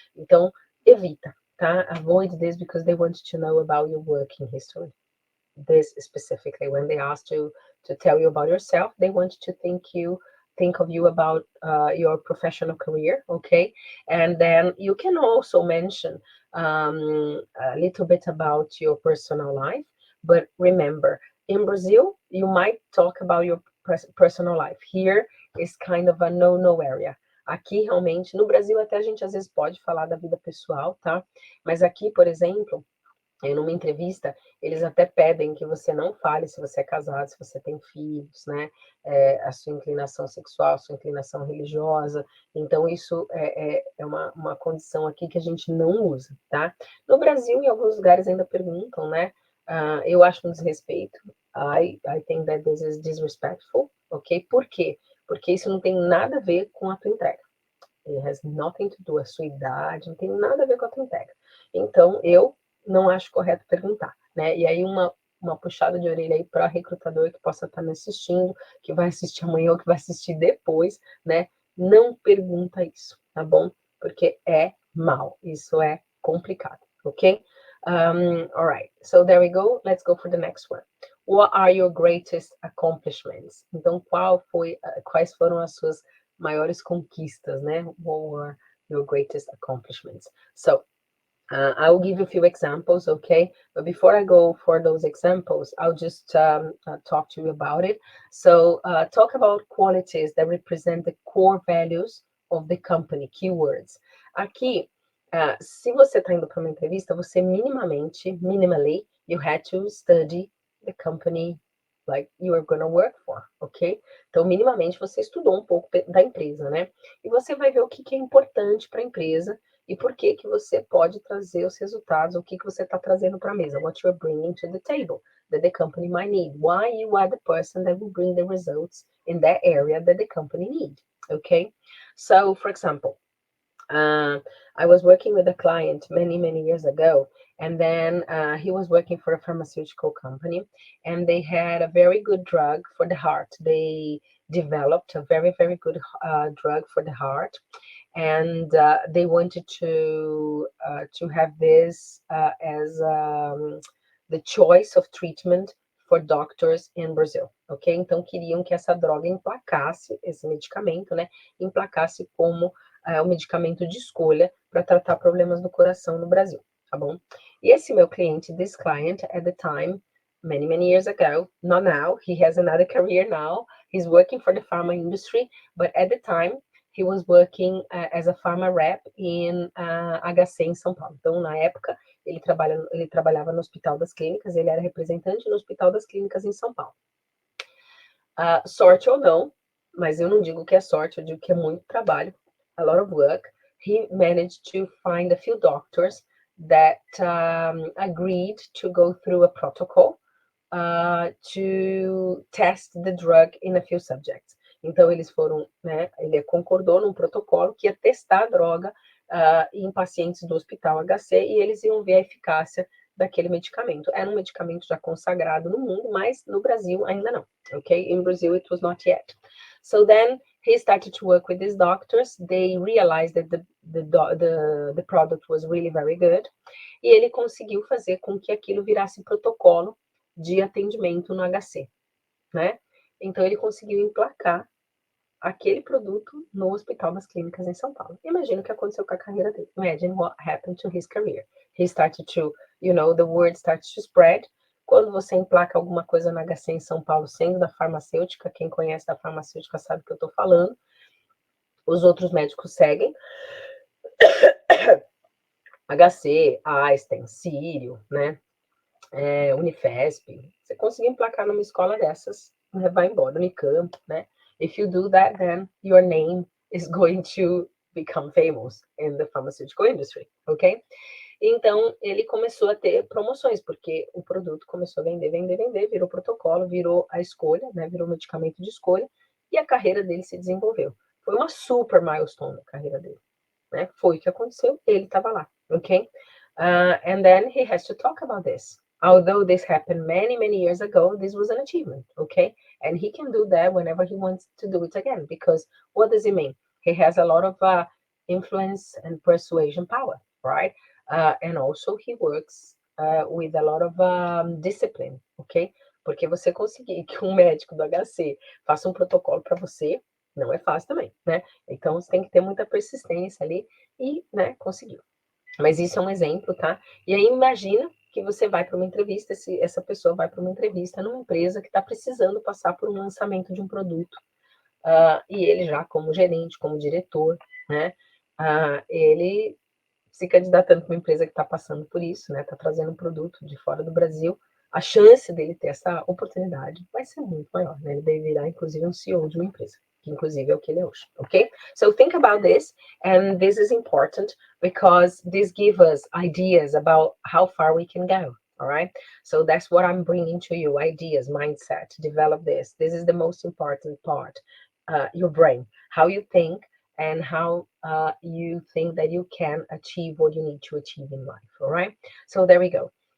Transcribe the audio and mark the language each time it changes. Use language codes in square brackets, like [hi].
[pt] Então, evita, tá? [en] Avoid this because they want to know about your working history. This specifically, when they ask you to tell you about yourself, they want to think of you about your professional career, okay? And then you can also mention a little bit about your personal life, but remember, in Brazil, you might talk about your personal life. Here is kind of a no-no area. [pt] Aqui, realmente, no Brasil até a gente às vezes pode falar da vida pessoal, tá? Mas aqui, por exemplo, numa entrevista, eles até pedem que você não fale se você é casado, se você tem filhos, né? A sua inclinação sexual, a sua inclinação religiosa. Então, isso é uma condição aqui que a gente não usa, tá? No Brasil, em alguns lugares ainda perguntam, né? Eu acho um desrespeito. [en] I think that this is disrespectful, ok? [pt] Por quê? Porque isso não tem nada a ver com a tua entrega. [en] It has nothing to do, [pt] a sua idade, não tem nada a ver com a tua entrega. Então, eu não acho correto perguntar, né? E aí uma puxada de orelha aí para recrutador que possa estar me assistindo, que vai assistir amanhã ou que vai assistir depois, né? Não pergunta isso, tá bom? Porque é mal, isso é complicado, ok? [en] All right, so there we go. Let's go for the next one. What are your greatest accomplishments? [pt] Então, quais foram as suas maiores conquistas, né? [en] What were your greatest accomplishments? So, I will give you a few examples, okay? But before I go for those examples, I'll just talk to you about it. So, talk about qualities that represent the core values of the company, keywords. [pt] Aqui, se você está indo para uma entrevista, você [en] minimally, you had to study the company like you are going to work for, ok? [pt] Então, minimamente, você estudou um pouco da empresa, né? E você vai ver o que é importante para a empresa e por que você pode trazer os resultados, o que você está trazendo para a mesa, [en] what you're bringing to the table, that the company might need, why you are the person that will bring the results in that area that the company need, okay? So, for example, I was working with a client many years ago, and then he was working for a pharmaceutical company, and they had a very good drug for the heart. They developed a very good drug for the heart, and they wanted to have this as the choice of treatment for doctors in Brazil, ok? [pt] Então queriam que essa droga emplacasse, esse medicamento, né, emplacasse como o medicamento de escolha para tratar problemas do coração no Brasil, tá bom? E esse meu cliente, [en] this client at the time, many years ago, not now, he has another career now, he's working for the pharma industry, but at the time he was working as a pharma rep in HC em São Paulo. [pt] Então, na época, ele trabalhava no Hospital das Clínicas, ele era representante no Hospital das Clínicas em São Paulo. Sorte ou não, mas eu não digo que é sorte, eu digo que é muito trabalho, [en] a lot of work. He managed to find a few doctors that agreed to go through a protocol to test the drug in a few subjects. [pt] Então, eles foram, né, ele concordou num protocolo que ia testar a droga em pacientes do Hospital HC e eles iam ver a eficácia daquele medicamento. Era um medicamento já consagrado no mundo, mas no Brasil ainda não, ok? [en] In Brazil, it was not yet. So then, he started to work with these doctors. They realized that the product was really very good. [pt] E ele conseguiu fazer com que aquilo virasse protocolo de atendimento no HC, né? Então, ele conseguiu emplacar aquele produto no Hospital das Clínicas em São Paulo. Imagina o que aconteceu com a carreira dele. [en] Imagine what happened to his career. He started to, the word starts to spread. [pt] Quando você emplaca alguma coisa na HC em São Paulo, sendo da farmacêutica, quem conhece da farmacêutica sabe o que eu estou falando, os outros médicos seguem. HC, Einstein, Sírio, né? Unifesp. Você conseguir emplacar numa escola dessas, vai embora, Unicamp, né? [en] If you do that, then your name is going to become famous in the pharmaceutical industry, ok? [pt] Então, ele começou a ter promoções, porque o produto começou a vender, virou protocolo, virou a escolha, né? Virou medicamento de escolha, e a carreira dele se desenvolveu. Foi uma super milestone a carreira dele, né? Foi o que aconteceu, ele estava lá, ok? [en] And then he has to talk about this. Although this happened many years ago, this was an achievement, okay? And he can do that whenever he wants to do it again, because what does it mean? He has a lot of influence and persuasion power, right? And also he works with a lot of discipline, ok? [pt] Porque você conseguir que um médico do HC faça um protocolo para você, não é fácil também, né? Então, você tem que ter muita persistência ali e, né, conseguiu. Mas isso é um exemplo, tá? E aí, imagina que você vai para uma entrevista, essa pessoa vai para uma entrevista numa empresa que está precisando passar por um lançamento de um produto, e ele já como gerente, como diretor, né, ele se candidatando para uma empresa que está passando por isso, né, está trazendo um produto de fora do Brasil, a chance dele ter essa oportunidade vai ser muito maior, né? Ele deve virar, inclusive, um CEO de uma empresa, que inclusive é o que ele é hoje, ok? [en] So think about this, and this is important because this gives us ideas about how far we can go, all right? So that's what I'm bringing to you, ideas, mindset, develop this. This is the most important part, your brain, how you think, and how you think that you can achieve what you need to achieve in life, all right? So there we go.